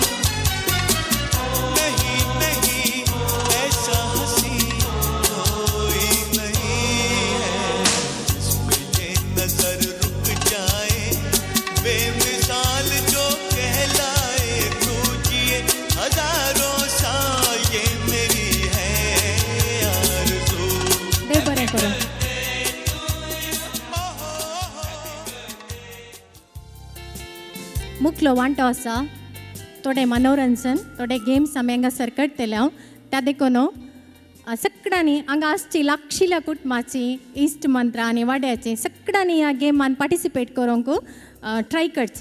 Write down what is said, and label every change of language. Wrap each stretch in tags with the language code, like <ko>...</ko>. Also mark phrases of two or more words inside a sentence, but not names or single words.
<hi>नहीं नहीं ऐसा हंसी कोई नहीं है जिसपे ये नजर रुक जाए. बेमिसाल जो कहलाए. तू जिए हजारों साल ये मेरी है आरज़ू.</hi> <kok>देव बरें करूं. मुखलो वांटो आसा थोडें मनोरंजन थोडे गेम्स आमी हांगासर करतले. हांव त्या देखून सगळ्यांनी हांगा आसची लागशिल्ल्या कुटुंबाची इश्ट मंत्रा आनी वाड्याची सगळ्यांनी ह्या गेमान पार्टिसिपेट करूंक ट्राय करचें.</kok>